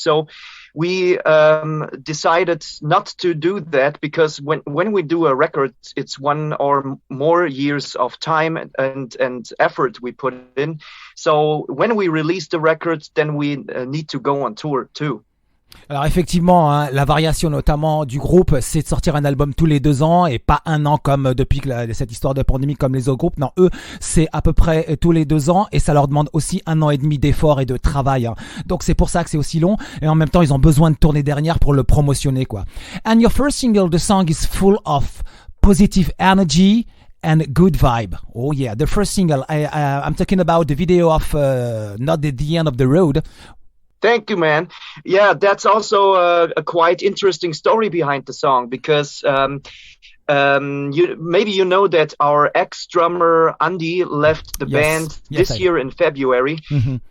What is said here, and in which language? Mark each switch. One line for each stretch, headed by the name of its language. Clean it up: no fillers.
English: So we decided not to do that, because when we do a record, it's 1 or more years of time and effort we put in. So when we release the record, then we need to go on tour too.
French: Alors effectivement, hein, la variation notamment du groupe, c'est de sortir un album tous les 2 ans et pas 1 an comme depuis cette histoire de pandémie comme les autres groupes. Non, eux, c'est à peu près tous les 2 ans et ça leur demande aussi 1 an et demi d'effort et de travail. Hein. Donc c'est pour ça que c'est aussi long et en même temps, ils ont besoin de tourner dernière pour le promotionner, quoi.
English: And your first single, the song is full of positive energy and good vibe. Oh yeah, the first single. I'm talking about the video of Not the End of the Road. Thank you, man. Yeah, that's also a quite interesting story behind the song, because maybe you know that our ex-drummer Ande left the band this year in February. Mm-hmm.